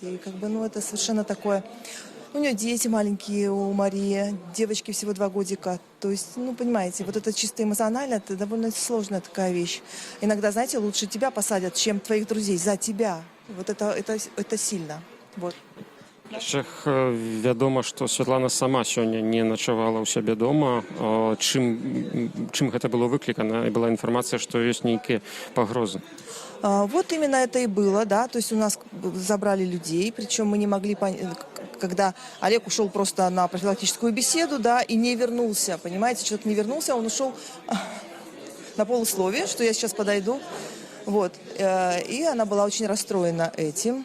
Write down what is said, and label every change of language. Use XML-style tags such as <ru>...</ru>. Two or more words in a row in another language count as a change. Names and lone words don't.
<ru>И как бы, ну, это совершенно такое... У нее дети маленькие, у Марии, девочки всего 2 годика. То есть, ну, понимаете, вот это чисто эмоционально, это довольно сложная такая вещь. Иногда, знаете, лучше тебя посадят, чем твоих друзей за тебя. Вот это сильно. Вот.</ru> <be>Яшчэ вядома, што Святлана сама сёння не начавала ў сябе дома. Чым гэта было выклікана? І была інфармацыя, што ёсць нейкія пагрозы.</be> <ru>Вот именно это и было, да, то есть у нас забрали людей, причем мы не могли понять, когда Олег ушел просто на профилактическую беседу, да, и не вернулся, понимаете, человек не вернулся, он ушел на полусловие, что я сейчас подойду, вот, и она была очень расстроена этим.</ru>